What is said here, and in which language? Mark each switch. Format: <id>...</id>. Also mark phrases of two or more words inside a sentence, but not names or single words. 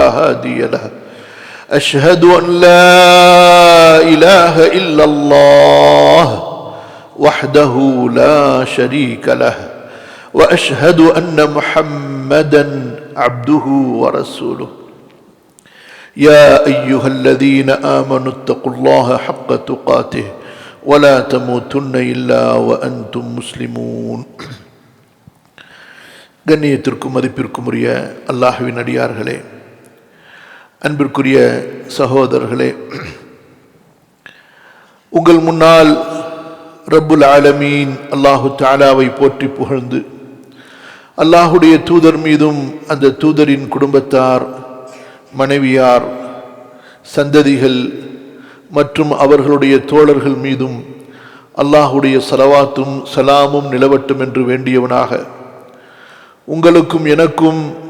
<ar>هادي له أشهد أن لا إله إلا الله وحده لا شريك له وأشهد أن محمدا عبده ورسوله يا أيها الذين آمنوا اتقوا الله حق تقاته ولا تموتن إلا وأنتم مسلمون.</ar> <ta>கண்ணியத்திற்கும் மதிப்பிற்கும் உரிய அல்லாஹ்வின் அடியார்களே, அன்பிற்குரிய சகோதரர்களே, உங்கள் முன்னால்</ta> <ar>رب العالمين الله تعالى</ar> <ta>போற்றி புகழ்ந்து அல்லாஹுடைய தூதர் மீதும் அந்த தூதரின் குடும்பத்தார், மனைவியார், சந்ததிகள் மற்றும் அவர்களுடைய தோழர்கள் மீதும் அல்லாஹுடைய ஸலவாத்தும் சலாமும் நிலவட்டும் என்று வேண்டியவனாக, உங்களுக்கும் எனக்கும்</ta>